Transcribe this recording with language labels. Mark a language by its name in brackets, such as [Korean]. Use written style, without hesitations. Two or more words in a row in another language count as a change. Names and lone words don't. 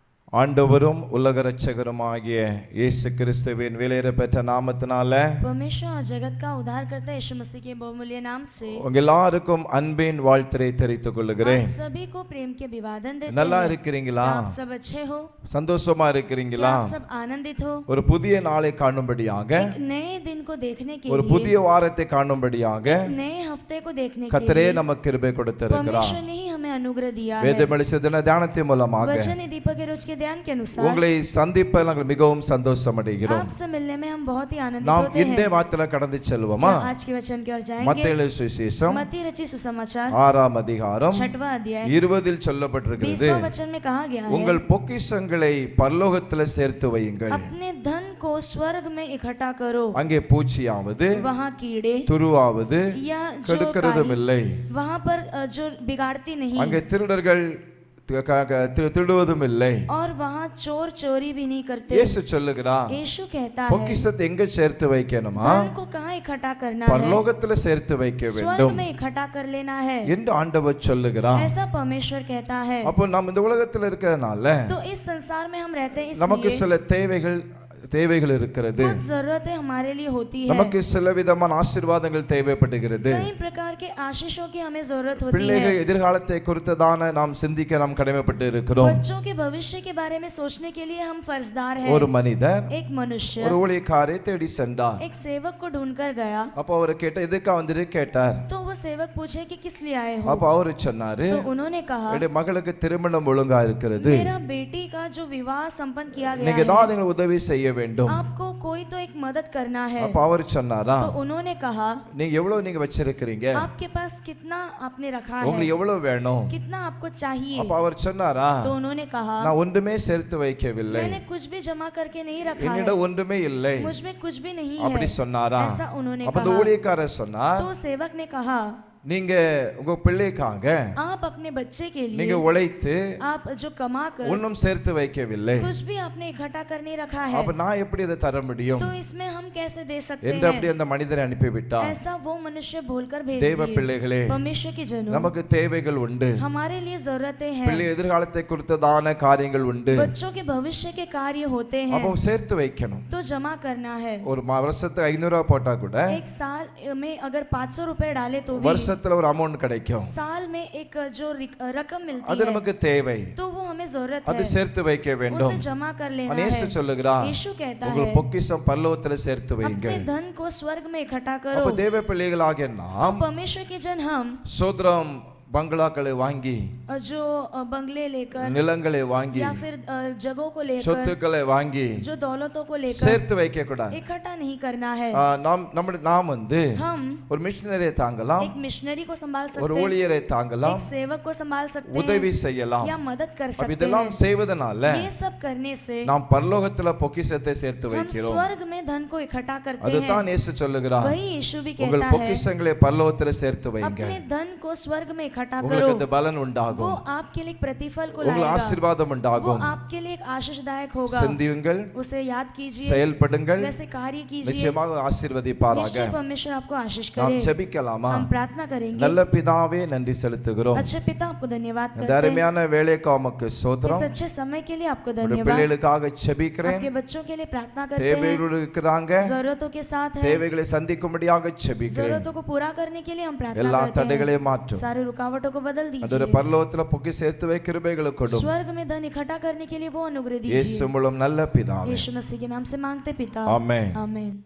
[Tamil] ஆண்டவரும் உலக இரட்சகருமாகிய இயேசு கிறிஸ்துவின் விலையேறப்பெற்ற நாமத்தினால [Hindi] परमेश्वर और जगत का उद्धारकर्ता यीशु मसीह के बहुमूल्य नाम से [Tamil] உங்க எல்லாருக்கும் அன்பின் வாழ்த்தை தெரிவித்துக் கொள்கிறேன். [Hindi] आप सभी को प्रेम के अभिवादन देते [Tamil] நல்லா [Hindi] हैं। [Tamil] இருக்கிறீங்களா? [Hindi] आप सब अच्छे हो? [Tamil] சந்தோஷமா [Hindi] क्या [Tamil] இருக்கிறீங்களா? [Hindi] आप सब आनंदित हो? [Tamil] ஒரு புதிய நாளை காணும்படியாக, [Hindi] एक नए दिन को देखने के [Tamil] ஒரு [Hindi] लिए, [Tamil] புதிய வாரத்தை காணும்படியாக [Hindi] नए हफ्ते को देखने के [Tamil] கர்த்தரே [Hindi] लिए [Tamil] நமக்கு கிருபை கொடுத்திருக்கிறார். [Hindi] परमेश्वर ने ही हमें अनुग्रह दिया है। [Tamil] வேதமளித்த தின தியானத்தின் மூலமாக [Hindi] वचन दीपक के रोज के ध्यान के अनुसार [Tamil] உங்களை சந்திப்பதில் நாங்கள் மிகவும் சந்தோஷம் அடைகிறோம். [Hindi] आपसे मिलने में हम बहुत ही आनंदित [Tamil] நாம் [Hindi] होते [Tamil] இன்றைய [Hindi] हैं। [Tamil] வார்த்தையில கடந்து செல்வோமா? [Hindi] क्या आज के वचन की ओर जाएंगे? [Tamil] மத்தேயு எழுதின சுவிசேஷம் [Hindi] मत्ती रचित सुसमाचार [Tamil] 6ஆம் அதிகாரம் [Hindi] 6वां अध्याय [Tamil] 20 சொல்லப்பட்டிருக்கிறது. [Hindi] 20वां वचन में कहा गया है, [Tamil] உங்கள் பொக்கிஷங்களை பரலோகத்தில் சேர்த்து வையுங்கள். [Hindi] अपने धन को स्वर्ग में इकट्ठा करो, [Tamil] அங்கே பூச்சியாவது [Hindi] वहाँ कीड़े [Tamil] துருவாவது [Hindi] या जो [Tamil] கெடுக்கிறதும் [Hindi] काई, [Tamil] இல்லை. [Hindi] वहाँ पर जो बिगाड़ती नहीं, [Tamil] அங்கே திருடர்கள் திருடுவதும் இல்லை. [Hindi] और वहाँ चोर चोरी भी नहीं करते। [Tamil] இயேசு சொல்லுகிறார், [Hindi] यीशु कहता है, [Tamil] பொக்கிஷத்தை எங்க சேர்த்து வைக்கணுமா? [Hindi] धन को कहाँ इकट्ठा करना है? [Tamil] பரலோகத்தில் சேர்த்து வைக்க [Hindi] स्वर्ग [Tamil] வேண்டும் [Hindi] में इकट्ठा कर लेना है, [Tamil] என்று ஆண்டவர் சொல்லுகிறார். [Hindi] ऐसा परमेश्वर कहता है। [Tamil] அப்போ நாம் இந்த உலகத்தில் இருக்கிறதுனால [Hindi] तो इस संसार में हम रहते हैं, [Tamil] நமக்கு [Hindi] इसलिए [Tamil] சில தேவைகள் இருக்கிறது. [Hindi] कुछ जरूरतें हमारे लिए होती है, [Tamil] நமக்கு சில விதமான ஆசீர்வாதங்கள் தேவைப்படுகிறது. [Hindi] कई प्रकार के आशीषों की हमें जरूरत होती है। [Tamil] பிள்ளைகள் எதிர்காலத்தை குறித்ததான நாம் சிந்திக்க நாம் கடமைப்பட்டு இருக்கிறோம். [Hindi] बच्चों के भविष्य के बारे में सोचने के लिए हम फर्जदार हैं। [Tamil] ஒரு மனிதர் [Hindi] एक मनुष्य [Tamil] ஒரு ஊழியக்காரை தேடி சென்றார். [Hindi] एक सेवक को ढूंढ कर गया, [Tamil] அப்போ அவர் கேட்ட எதுக்கா வந்துரு கேட்டார். [Hindi] तो वो सेवक पूछे कि किस लिए आए हो? [Tamil] அப்போ அவரு சொன்னாரு, [Hindi] तो उन्होंने कहा, [Tamil] என்னுடைய மகளுக்கு திருமணம் ஒழுங்கா இருக்கிறது, [Hindi] मेरा बेटी का जो विवाह संपन्न किया गया [Tamil] நீங்க [Hindi] है, [Tamil] ஏதாவது எங்களுக்கு உதவி செய்ய வேண்டும். [Hindi] आपको कोई तो एक मदद करना है। [Tamil] அப்போ அவர் சொன்னாரா, [Hindi] तो उन्होंने कहा, [Tamil] நீங்க எவ்வளவு நீங்க வச்சிருக்கிறீங்க, [Hindi] आपके पास कितना आपने रखा है, [Tamil] உங்களுக்கு எவ்வளவு வேணும்? [Hindi] कितना आपको चाहिए? [Tamil] அப்போ அவர் சொன்னாரா, [Hindi] तो उन्होंने कहा, [Tamil] நான் ஒன்றுமே சேர்த்து வைக்கவில்லை, [Hindi] मैंने कुछ भी जमा करके नहीं रखा है, [Tamil] என்னிடம் ஒன்றுமே இல்லை [Hindi] मुझ में कुछ भी नहीं [Tamil] அப்படி [Hindi] है, [Tamil] சொன்னாரா. [Hindi] ऐसा उन्होंने [Tamil] அப்ப அந்த [Hindi] कहा। [Tamil] ஊழியக்காரர் சொன்னார், [Hindi] तो सेवक ने कहा, [Tamil] நீங்க உங்க பிள்ளைக்காக [Hindi] आप अपने बच्चे के [Tamil] நீங்க [Hindi] लिए [Tamil] உழைத்து [Hindi] आप जो कमा कर [Tamil] ஒன்றும் சேர்த்து வைக்கவில்லை, [Hindi] कुछ भी आपने इकट्ठा कर नहीं रखा है, [Tamil] அப்ப நான் எப்படி இதை தர முடியும் [Hindi] तो इसमें हम कैसे दे सकते [Tamil] என்று அப்படி [Hindi] हैं? [Tamil] அந்த மனிதரை அனுப்பிவிட்டார். [Hindi] ऐसा वो मनुष्य बोलकर भेज [Tamil] தேவ [Hindi] दिए। [Tamil] பிள்ளைகளே, [Hindi] परमेश्वर की जनों, [Tamil] நமக்கு தேவைகள் உண்டு, [Hindi] हमारे लिए जरूरतें [Tamil] பிள்ளை [Hindi] हैं, [Tamil] எதிர்காலத்தை குறித்ததான காரியங்கள் உண்டு. [Hindi] बच्चों के भविष्य के कार्य होते हैं, [Tamil] அப்போ சேர்த்து வைக்கணும். [Hindi] तो जमा करना है। [Tamil] ஒரு வருஷத்துக்கு 500 ரூபாய் போட்டா கூட [Hindi] एक साल में अगर 500 रुपए डाले तो भी [Tamil] வருஷத்துல ஒரு அமௌண்ட் கிடைக்கும். [Hindi] साल में एक जो रकम [Tamil] அது [Hindi] मिलती है, [Tamil] நமக்கு தேவை, [Hindi] तो वो हमें जरूरत [Tamil] அது [Hindi] है, [Tamil] சேர்த்து வைக்க வேண்டும். [Hindi] उसे जमा कर लेना [Tamil] ஆனா இயேசு [Hindi] है। [Tamil] சொல்லுகிறார், [Hindi] यीशु कहता [Tamil] உங்கள் [Hindi] है, [Tamil] பொக்கிஷம் பரலோகத்தில் சேர்த்து வைங்க. [Hindi] अपने धन को स्वर्ग में इकट्ठा [Tamil] அப்ப [Hindi] करो। [Tamil] தேவ பிள்ளைகளாகிய நாம் [Hindi] परमेश्वर के जन हम [Tamil] சோத்ரம் பங்களாக்களை வாங்கி, [Hindi] जो बंगले लेकर [Tamil] நிலங்களை வாங்கி, [Hindi] या फिर जगहों को लेकर, [Tamil] சொத்துக்களை வாங்கி [Hindi] जो दौलतों को लेकर [Tamil] சேர்த்து வைக்க கூடாது. [Hindi] इकट्ठा नहीं करना है। [Tamil] நாம் வந்து [Hindi] हम [Tamil] ஒரு மிஷனரியை தாங்கலாம், [Hindi] एक मिशनरी को संभाल [Tamil] ஒரு [Hindi] सकते हैं, [Tamil] ஊழியரை [Hindi] एक [Tamil] தாங்கலாம், [Hindi] सेवक को संभाल सकते [Tamil] உதவி [Hindi] हैं, [Tamil] செய்யலாம். [Hindi] या मदद कर [Tamil] அப்ப [Hindi] सकते [Tamil] இதெல்லாம் [Hindi] हैं। [Tamil] செய்வதனால [Hindi] ये सब करने से [Tamil] நாம் பரலோகத்துல பொக்கிஷத்தை சேர்த்து [Hindi] हम [Tamil] வைக்கிறோம். [Hindi] स्वर्ग में धन को इकट्ठा करते हैं। [Tamil] அதுதான் இயேசு சொல்லுகிறார், [Hindi] वही यीशु भी [Tamil] உங்கள் [Hindi] कहता है, [Tamil] பொக்கிஷங்களை பரலோகத்துல சேர்த்து வைங்க, [Hindi] अपने धन को स्वर्ग में इकट्ठा [Tamil] உங்களுக்கு [Hindi] करो, [Tamil] அந்த பலன் [Hindi] वो [Tamil] உண்டாகும், [Hindi] आपके लिए एक प्रतिफल को [Tamil] உங்களுக்கு [Hindi] लाएगा, [Tamil] ஆசீர்வாதம் [Hindi] वो [Tamil] உண்டாகும். [Hindi] आपके लिए एक आशीषदायक होगा। [Tamil] சிந்தியுங்கள், [Hindi] उसे याद कीजिए, [Tamil] செயல்படுங்கள், [Hindi] वैसे कार्य कीजिए, [Tamil] நிச்சயமாக ஆசீர்வதிப்பாராக. [Hindi] निश्चय परमेश्वर आपको आशीष [Tamil] நாம் [Hindi] करे। [Tamil] ஜெபிக்கலாமா? [Hindi] हम प्रार्थना करेंगे। [Tamil] நல்ல பிதாவே, நன்றி செலுத்துகிறோம். [Hindi] अच्छे पिता, आपको धन्यवाद [Tamil] இந்த [Hindi] करते हैं, [Tamil] அருமையான வேலைக்கு உமக்கு [Hindi] इस [Tamil] ஸ்தோத்திரம். [Hindi] अच्छे समय के लिए आपको [Tamil] உடைய [Hindi] धन्यवाद। [Tamil] பிள்ளைகளுக்காக ஜெபிக்கிறேன். [Hindi] आपके बच्चों के लिए प्रार्थना करते हैं, [Tamil] தேவைகளோடு இருக்கிறாங்க, [Hindi] जरूरतों के साथ है, [Tamil] தேவைகளை சந்திக்கும்படியாக ஜெபிக்கிறேன். [Hindi] जरूरतों को पूरा करने के लिए हम प्रार्थना [Tamil] எல்லா [Hindi] करते हैं। [Tamil] தடைகளையும் மாற்றும். [Hindi] सारी रुकावटों को बदल [Tamil] அதோட [Hindi] दीजिए, [Tamil] பரலோகத்துல பொக்கி சேர்த்து வை கிருபைகளை கொடும். [Hindi] स्वर्ग में धन इकट्ठा करने के लिए वो अनुग्रह [Tamil] இயேசு [Hindi] दीजिए। [Tamil] மூலம் நல்ல பிதாவே, [Hindi] यीशु मसीह के नाम से मांगते पिता, [Tamil] ஆமென். [Hindi] आमीन।